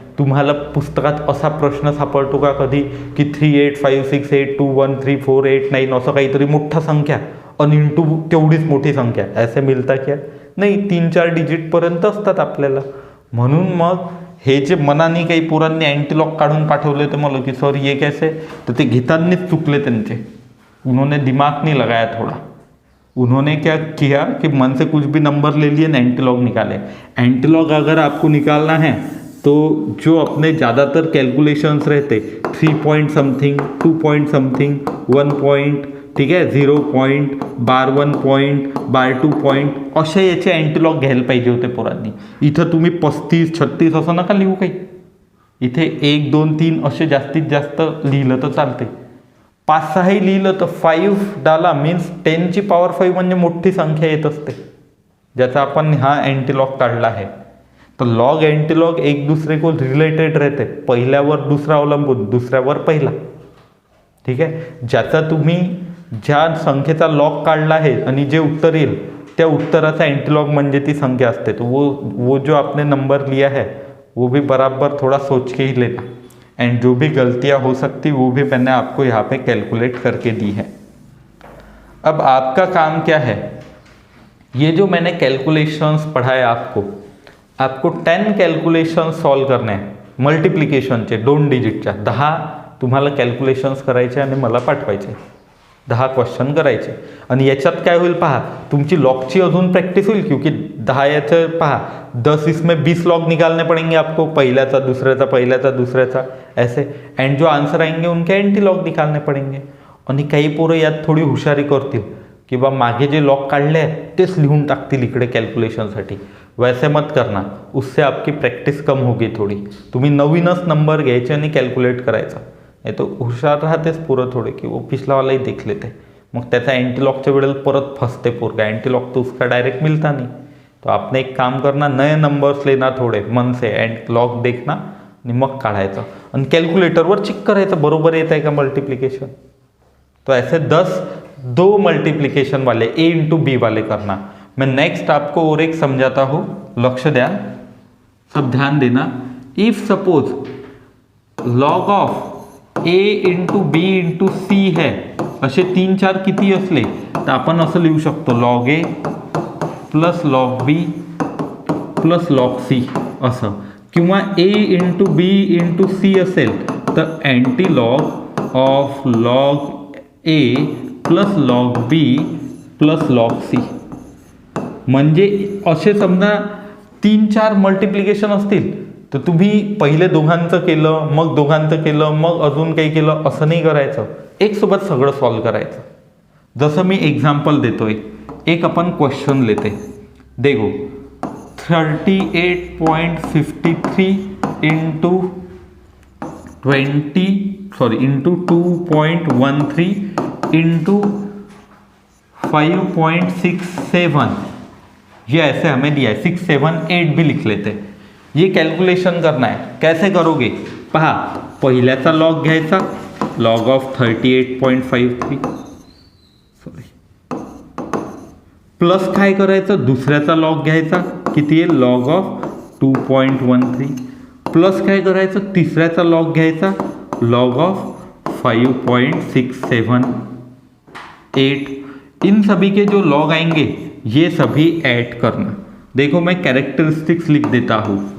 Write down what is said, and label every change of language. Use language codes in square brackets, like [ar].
[mr] तुम्हाला पुस्तकात असा प्रश्न सापडतो का कधी की 3856821348 असं काहीतरी मोठा संख्या आणि इंटू तेवढीच मोठी संख्या [hi] ऐसे मिळता क्या? [mr] नाही, 3-4 डिजिटपर्यंत असतात आपल्याला. म्हणून मग हे जे मनाने काही पोरांनी अँटीलॉग काढून पाठवले होते मला की [hi] सर ये कैसे, [mr] तर ते घेतानाच चुकले त्यांचे. [hi] उन्होंने दिमाग नहीं लगाया थोड़ा. उन्होंने क्या किया कि मन से कुछ भी नंबर ले लिए, एंटीलॉग निकाले. एंटीलॉग अगर आपको निकालना है तो जो अपने ज़्यादातर कैलकुलेशंस रहते 3 point something 2 point something 1 point, [mr] ठीक आहे, 0 पॉइंट बार 1 पॉइंट बार 2 पॉइंट असे याचे अँटीलॉग घ्यायला पाहिजे होते पोरांनी. इथं तुम्ही 35 36 असं नका लिहू काही. इथे 1 2 3 असे जास्तीत जास्त लिहिलं तर चालते. 5-6 लिहिलं तर 5 डाला मीन्स 10 ची पावर 5 म्हणजे मोठी संख्या येत असते, ज्याचा आपण हा अँटीलॉग काढला आहे. [hi] तो लॉग एंटीलॉग एक दूसरे को रिलेटेड रहते, [mr] पहिल्यावर दुसरा अवलंबून दुसऱ्यावर पहिला. ठीक आहे, ज्याचा तुम्ही ज्या संख्येचा लॉग काढला आहे आणि जे उत्तर येईल त्या उत्तराचा एंटीलॉग म्हणजे ती संख्या असते. [hi] तो वो जो आपने नंबर लिया है वो भी बराबर थोड़ा सोच के ही लेना. एंड जो भी गलतियां हो सकती वो भी मैंने आपको यहाँ पे कैलकुलेट करके दी है. अब आपका काम क्या है, ये जो मैंने कैलकुलेशंस पढ़ाए आपको 10 कॅल्क्युलेशन [mr] सॉल्व करणे आहे. मल्टिप्लिकेशनचे 2 डिजिटच्या 10 तुम्हाला कॅल्क्युलेशन्स करायचे आणि मला पाठवायचे. 10 क्वेश्चन करायचे. आणि याच्यात काय होईल पहा, तुमची लॉगची अजून प्रॅक्टिस होईल, [hi] क्योंकि 10 [mr] याचं पहा [hi] 10 इसमें 20 लॉग निकालने पड़ेंगे आपको, [mr] पहिल्याचा दुसऱ्याचा [hi] ऐसे, एंड जो आन्सर आएंगे उनके एंटी लॉग निकालने पड़ेंगे. [mr] आणि काही पोरं यात थोडी हुशारी करतील की बा मागे जे लॉग काढले आहेत तेच लिहून टाकतील इकडे कॅल्क्युलेशनसाठी. [hi] वैसे मत करना, उससे आपकी प्रॅक्टिस कम होगी थोडी. [mr] तुम्ही नवीनच नंबर घ्यायचे आणि कॅल्क्युलेट करायचा. नाही तो हुशार राहतेच पोरं थोडे की [hi] वो पिछलावालाही देख लेते. [mr] मग त्याचा अँटीलॉकच्या वेळेला परत फसते पोरगा. [hi] अँटीलॉक तो उसका डायरेक्ट मिलता नहीं. तो आपने एक काम करना, नए नंबर्स लेना थोडे मन से, एंड लॉग देखना [mr] आणि मग काढायचं आणि कॅल्क्युलेटरवर चेक करायचं बरोबर येत आहे का मल्टीप्लिकेशन. [hi] तो ऐसे 2 मल्टीप्लिकेशन वाले ए इंटू बी वाले करना. मैं नेक्स्ट आपको और एक समझाता हूँ, [mr] लक्ष्य द्या, [hi] सब ध्यान देना. [mr] If suppose log of A into B into C है, असे 3-4 किती असले तर आपण असं लिहू शकतो, लॉग ए प्लस लॉग बी प्लस लॉग सी असं. किंवा ए इंटू बी इंटू सी असेल तर anti log of log A plus log B plus log c. म्हणजे असे समजा 3-4 मल्टिप्लिकेशन असतील तर तुम्ही पहिले दोघांचं केलं, मग दोघांचं केलं, मग अजून काही केलं, असं नाही करायचं. एक सोबत सगळं सॉल्व करायचं. जसं मी एक्झाम्पल देतोय, [hi] एक अपन क्वेश्चन लेते. देखो 38.53 इंटू 2.13 इंटू 5.67, ये ऐसे हमें दिया है. 6, 7, 8 भी लिख लेते. ये कैलकुलेशन करना है. [mr] कैसे करोगे पहा, पहिल्याचा लॉग घ्यायचा, लॉग ऑफ 38.53 [hi] सॉरी, [mr] प्लस काय करायचं, दुसऱ्याचा लॉग घ्यायचा, किती आहे, लॉग ऑफ 2.13, प्लस काय करायचं, तिसऱ्याचा लॉग घ्यायचा, लॉग ऑफ 5.678. [hi] इन सभी के जो लॉग आएंगे ये सभी ऐड करना. देखो मैं कैरेक्टरिस्टिक्स लिख देता हूँ.